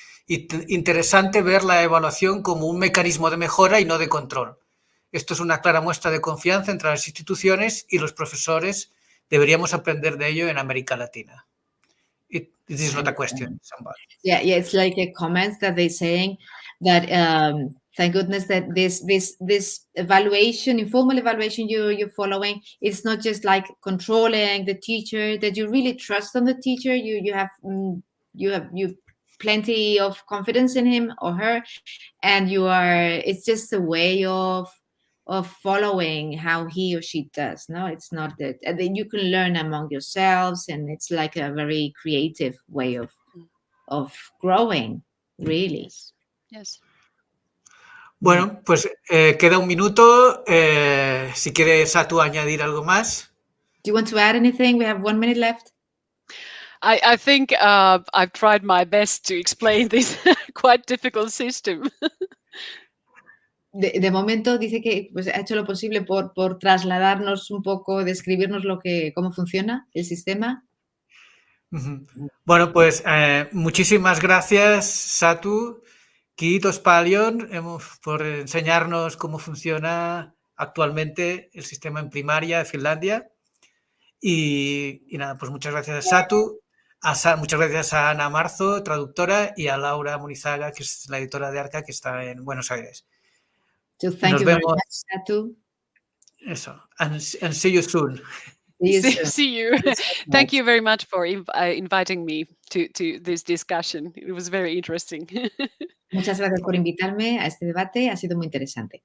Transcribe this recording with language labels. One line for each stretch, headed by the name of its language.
Spanish: Interesante ver la evaluación como un mecanismo de mejora y no de control. Esto es una clara muestra de confianza entre las instituciones y los profesores. Deberíamos aprender de ello en América Latina.
English: This is not a question. Yeah, it's like a comment that they're saying that thank goodness that this evaluation, informal evaluation you're following, it's not just like controlling the teacher, that you really trust on the teacher. You have plenty of confidence in him or her, and it's just a way of following how he or she does. No, it's not that you can learn among yourselves, and it's like a very creative way of growing, really. Yes.
Spanish: Bueno, pues queda un minuto. Si quiere Satu añadir algo más.
English: Do you want to add anything? We have 1 minute left. I think I've tried my best to explain this quite difficult system.
Spanish: De momento dice que pues, ha hecho lo posible por trasladarnos un poco, describirnos cómo funciona el sistema. Ujú. Bueno, pues muchísimas gracias, Satu.
Finnish: Kiitos paljon
Spanish: por enseñarnos cómo funciona actualmente el sistema en primaria de Finlandia. Y nada, pues muchas gracias a Satu, muchas gracias a Ana Marzo, traductora, y a Laura Munizaga, que es la editora de Arca, que está en Buenos Aires.
English: So thank
Spanish: Nos
English: you very
Spanish: vemos.
English: much, Satu. Eso. And see you soon. See you soon. See you. Thank you very much for inviting me to this discussion. It was very interesting.
Spanish: Muchas gracias por invitarme a este debate, ha sido muy interesante.